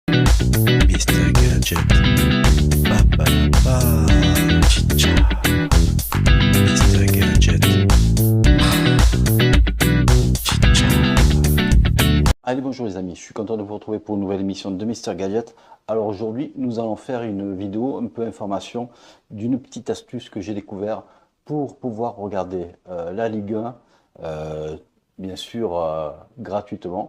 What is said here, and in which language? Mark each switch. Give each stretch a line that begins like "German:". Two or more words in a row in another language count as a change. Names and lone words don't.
French: Mr. Gadget. Ba, ba, ba. Chicha. Mr. Gadget. Chicha. Allez, bonjour les amis, je suis content de vous retrouver pour une nouvelle émission de Mister Gadget. Alors aujourd'hui, nous allons faire une vidéo un peu information d'une petite astuce que j'ai découvert pour pouvoir regarder la Ligue 1, bien sûr gratuitement.